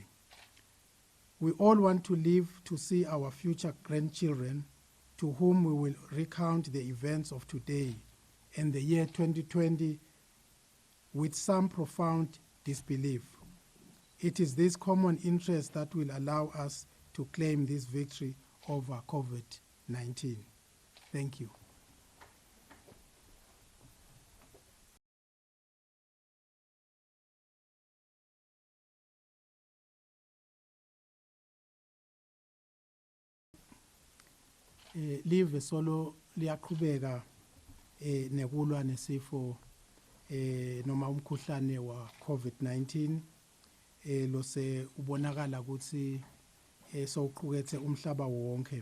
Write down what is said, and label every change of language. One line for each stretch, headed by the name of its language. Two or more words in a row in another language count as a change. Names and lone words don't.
English: We all want to live to see our future grandchildren, to whom we will recount the events of today and the year 2020 with some profound disbelief. It is this common interest that will allow us to claim this victory over COVID-19. Thank you.
Swati: Live solo liyaqhubeka nekulwa nesifo noma umkhuhlane wa COVID-19 lose ubonakala ukuthi sowuqukethe umhlaba wonke.